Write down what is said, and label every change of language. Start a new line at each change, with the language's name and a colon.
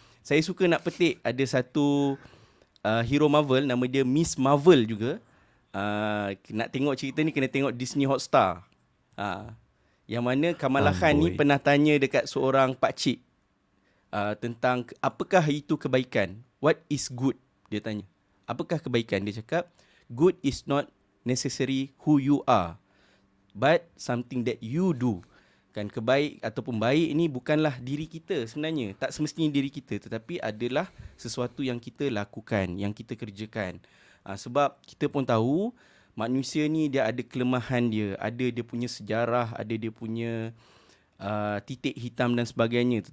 Malay: Saya suka nak petik ada satu hero Marvel, nama dia Miss Marvel juga. Nak tengok cerita ni kena tengok Disney Hotstar. Yang mana Kamala Khan ni pernah tanya dekat seorang pakcik tentang apakah itu kebaikan.
English: What is good?
Malay: Dia tanya. Apakah kebaikan? Dia cakap,
English: good is not necessary who you are, but something that you do.
Malay: Kan kebaik ataupun baik ni bukanlah diri kita sebenarnya. Tak semestinya diri kita, tetapi adalah sesuatu yang kita lakukan, yang kita kerjakan. Sebab kita pun tahu manusia ni dia ada kelemahan dia, ada dia punya sejarah, ada dia punya titik hitam dan sebagainya.